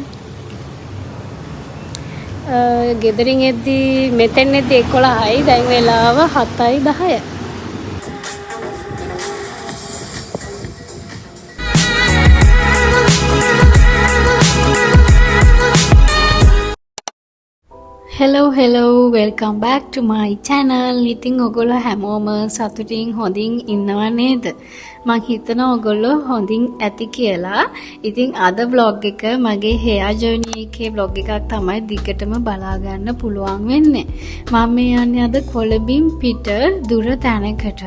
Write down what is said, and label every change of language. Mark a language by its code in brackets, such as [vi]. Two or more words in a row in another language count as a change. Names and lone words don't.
[si] ගෙදරින් එද්දී මෙතෙන් එද්දී 11යි දැන් වෙලාව 7:10. [en] Hello, welcome back to my channel. [si] ඉතින් ඔයගොල්ලෝ හැමෝම සතුටින් හොඳින් ඉන්නව නේද? මං හිතනවා ඔයගොල්ලෝ හොඳින් ඇති කියලා. ඉතින් අද vlog එක මගේ [en] hair journey [si] එකේ vlog එකක් තමයි දිගටම බලා ගන්න පුළුවන් වෙන්නේ. මම මේ යන්නේ අද කොළඹින් පිට දුර තැනකට.